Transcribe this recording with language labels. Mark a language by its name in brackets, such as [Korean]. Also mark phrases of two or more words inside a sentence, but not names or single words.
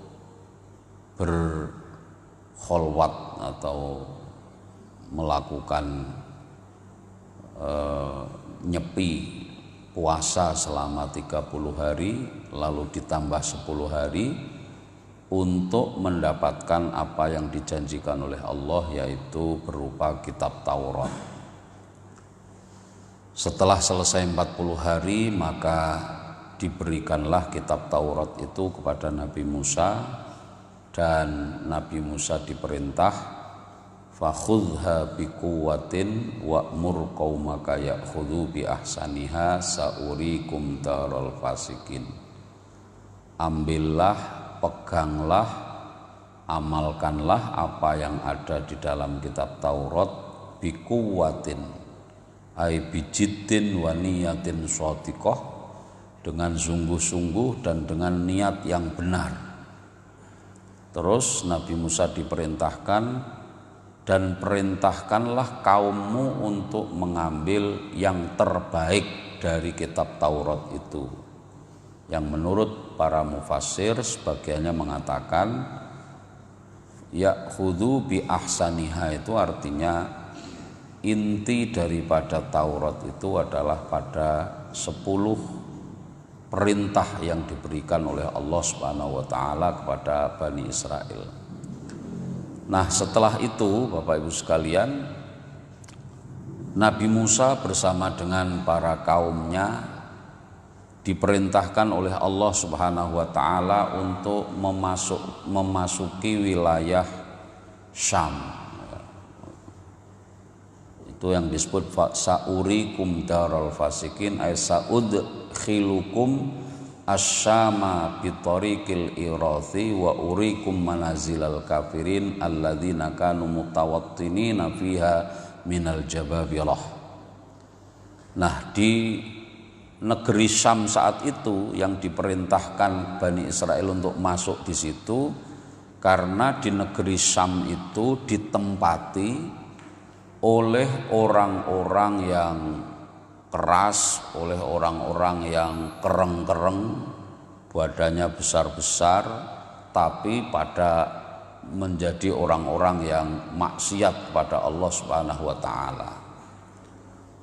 [Indonesian] kholwat atau melakukan nyepi puasa selama 30 hari lalu ditambah 10 hari untuk mendapatkan apa yang dijanjikan oleh Allah, yaitu berupa kitab Taurat. Setelah selesai 40 hari maka diberikanlah kitab Taurat itu kepada Nabi Musa, dan Nabi Musa diperintah [Arabic] فخذها بقوة وأمر قومك يأخذوا بأحسنها سأريكم دار الفاسقين. [Indonesian] Ambillah, peganglah, amalkanlah apa yang ada di dalam kitab Taurat, [Arabic] بقوة أي بجد ونية صادقة, [Indonesian] dengan sungguh-sungguh dan dengan niat yang benar. Terus Nabi Musa diperintahkan, dan perintahkanlah kaummu untuk mengambil yang terbaik dari kitab Taurat itu. Yang menurut para mufassir sebagiannya mengatakan [Arabic] يأخذوا بأحسنها [Indonesian] itu artinya inti daripada Taurat itu adalah pada 10 perintah yang diberikan oleh Allah [Arabic] سبحانه وتعالى [Indonesian] kepada Bani Israel. Nah, setelah itu Bapak Ibu sekalian, Nabi Musa bersama dengan para kaumnya diperintahkan oleh Allah [Arabic] سبحانه وتعالى [Indonesian] untuk memasuki wilayah Syam. Itu yang disebut [Arabic] سأريكم دار الفاسقين، أي سأدخلكم الشام بطريق الإراثة وأريكم منازل الكافرين الذين كانوا متوطنين فيها من الجبابرة. [Indonesian] Nah, di negeri Syam saat itu yang diperintahkan Bani Israel untuk masuk di situ, karena di negeri Syam itu ditempati oleh orang-orang yang keras, oleh orang-orang yang kereng-kereng, badannya besar-besar, tapi pada menjadi orang-orang yang maksiat kepada Allah [Arabic] سبحانه وتعالى.